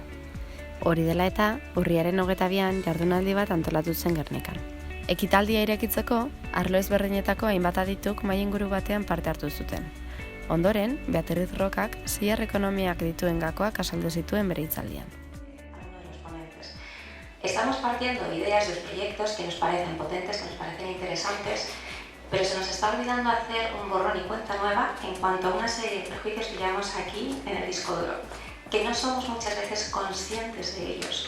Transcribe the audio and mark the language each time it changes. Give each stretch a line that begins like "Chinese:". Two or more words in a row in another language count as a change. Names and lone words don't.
Basque: Hori dela eta, urriaren 22an jardunaldi bat antolatu zen Gernikan. Ekitaldia irekitzeko, arlo ezberdinetako hainbat adituk mahai inguru batean parte hartu zuten. Ondoren, Beatriz Rokak seiar ekonomiak dituen gakoak azaldu zituen bere hitzaldian.
Spanish: Estamos partiendo de ideas de proyectos que nos parecen potentes, que nos parecen interesantes, pero se nos está olvidando hacer un borrón y cuenta nueva en cuanto a una serie de prejuicios que llevamos aquí en el disco duro, que no somos muchas veces conscientes de ellos.